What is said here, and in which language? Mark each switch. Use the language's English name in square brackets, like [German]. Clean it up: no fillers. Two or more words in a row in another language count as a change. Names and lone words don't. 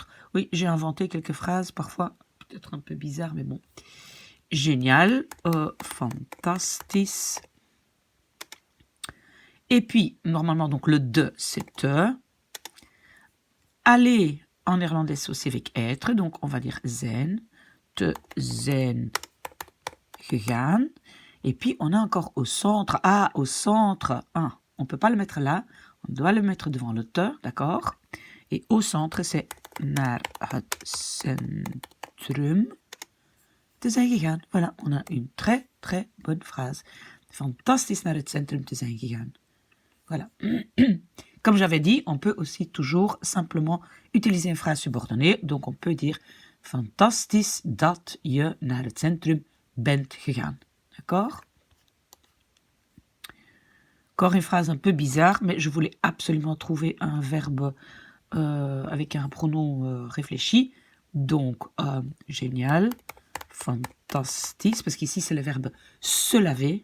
[French] Oui, j'ai inventé quelques phrases, parfois peut-être un peu bizarres, mais bon. Génial, fantastisch. Et puis, normalement, donc le de, c'est te. Aller, en néerlandais, c'est aussi avec être, donc on va dire [Dutch] zijn, te zijn gegaan. [French] Et puis on a encore au centre, au centre, on ne peut pas le mettre là, on doit le mettre devant le te, d'accord? Et au centre, c'est [Dutch] naar het centrum te zijn gegaan. [French] Voilà, on a une très très bonne phrase. [Dutch] Fantastisch naar het centrum te zijn gegaan. [French] Voilà. Comme j'avais dit, on peut aussi toujours simplement utiliser une phrase subordonnée. Donc on peut dire [Dutch] fantastisch dat je naar het centrum bent gegaan. [French] D'accord? Encore une phrase un peu bizarre, mais je voulais absolument trouver un verbe avec un pronom réfléchi. Donc, génial, fantastisch, parce qu'ici c'est le verbe se laver.